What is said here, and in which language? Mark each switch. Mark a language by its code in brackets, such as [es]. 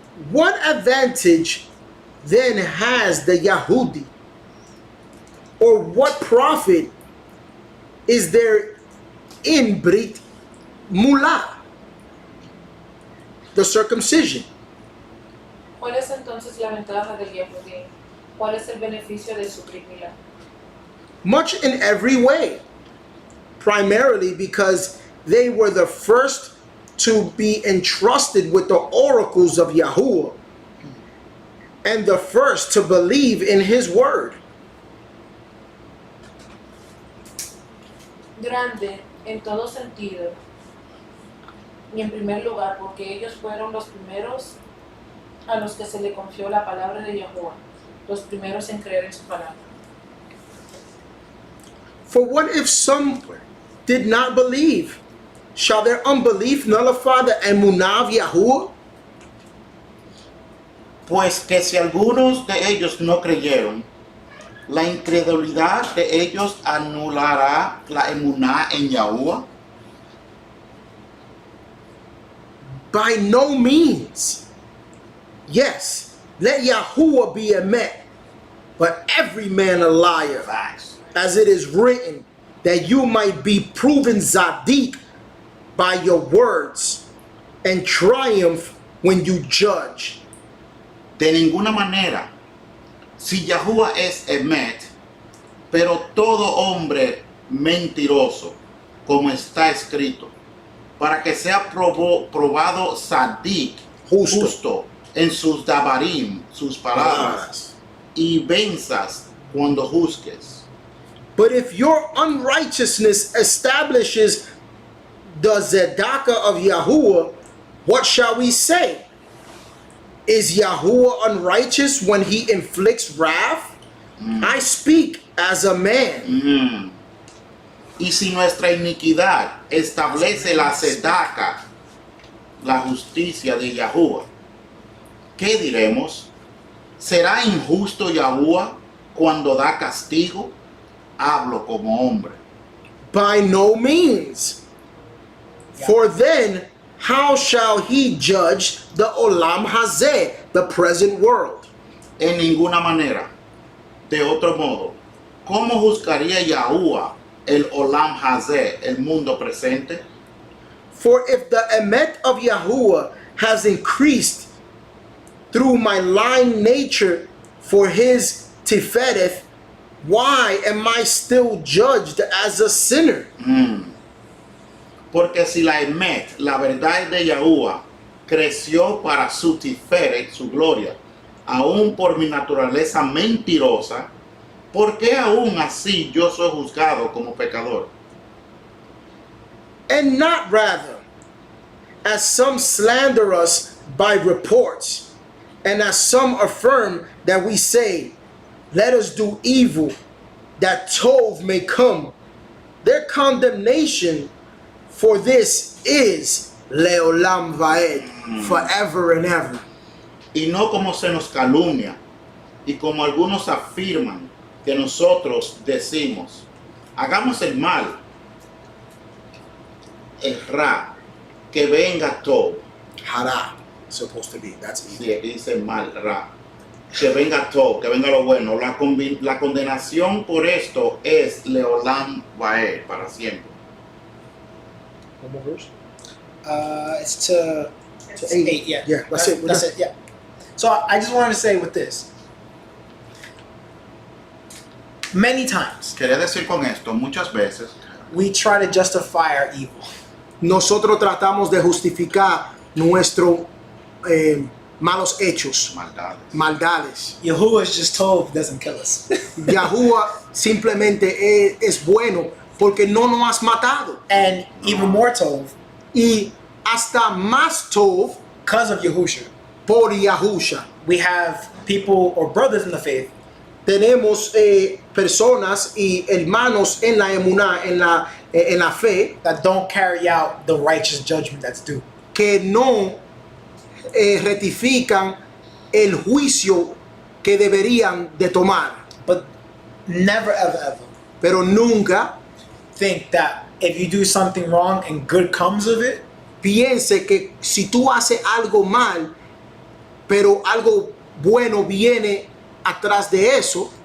[en] What advantage then has the Yahudi? Or what profit is there in Brit Mula, the circumcision? [es] ¿Cuál es entonces la ventaja del Yehudí? ¿Cuál es el beneficio de su Brit Milá? [en] Much in every way, primarily because they were the first to be entrusted with the oracles of Yahuwah and the first to believe in his word. [es] Grande en todo sentido y en primer lugar porque ellos fueron los primeros a los que se le confió la palabra de Yahuwah, los primeros en creer en su palabra. [en] For what if some did not believe? Shall their unbelief nullify the emunah of Yahuwah? [es] Pues que si algunos de ellos no creyeron, la incredulidad de ellos anulará la emuná en Yahuwah. [en] By no means. Yes, let Yahuwah be emet, but every man a liar. Facts. As it is written, that you might be proven Zadik by your words and triumph when you judge. [es] De ninguna manera, si Yahuwah es Emet, pero todo hombre mentiroso, como está escrito, para que sea probado Sadik, justo en sus dabarim, sus palabras, y venzas cuando juzgues. [en] But if your unrighteousness establishes the Zedakah of Yahuwah, what shall we say? Is Yahuwah unrighteous when he inflicts wrath? I speak as a man. [es] Y si nuestra iniquidad establece la sedaka, la justicia de Yahuwah, ¿qué diremos? ¿Será injusto Yahuwah cuando da castigo? Hablo como hombre. [en] By no means. For then, how shall he judge the [he] Olam Hazeh, [en] the present world? [es] En ninguna manera. De otro modo, ¿cómo juzgaría Yahuwah el [he] Olam Hazeh, [es] el mundo presente? [en] For if the emet of Yahuwah has increased through my lying nature for his tifereth, why am I still judged as a sinner? [es] Porque si la Emet, la verdad de Yahuwah, creció para su tiferet, su gloria, aún por mi naturaleza mentirosa, ¿por qué aún así yo soy juzgado como pecador? [en] And not rather, as some slander us by reports, and as some affirm that we say, let us do evil, that Tov may come. Their condemnation for this is [he] Leolam Vaed, [en] forever and ever. [es] Y no como se nos calumnia, y como algunos afirman que nosotros decimos, hagamos el mal, el ra, que venga Tov. [en] Hara, supposed to be, that's easy. [es] Sí, aquí dice mal, ra. Que venga Tov, que venga lo bueno. La condenación por esto es [he] Leolam Vaed, [es] para siempre. [en] One more verse? It's to It's 8, yeah. Yeah, that's it. That's it, yeah. So I just wanted to say with this, many times [es] Quería decir con esto, muchas veces [en] we try to justify our evil. [es] Nosotros tratamos de justificar nuestros malos hechos, maldades. [en] Yahuwah just told doesn't kill us. [es] Yahuwah simplemente es bueno porque no nos has matado. [en] And even more told, [es] Y hasta más tov [en] because of Yahusha, [es] por Yahusha. [en] we have people or brothers in the faith [es] Tenemos personas y hermanos en la emuná, en la fe, [en] that don't carry out the righteous judgment that's due. [es] que no rectifican el juicio que deberían de tomar. [en] But never ever [es] Pero nunca [en] think that if you do something wrong and good comes of it, [es] piense que si tú haces algo mal pero algo bueno viene atrás de eso,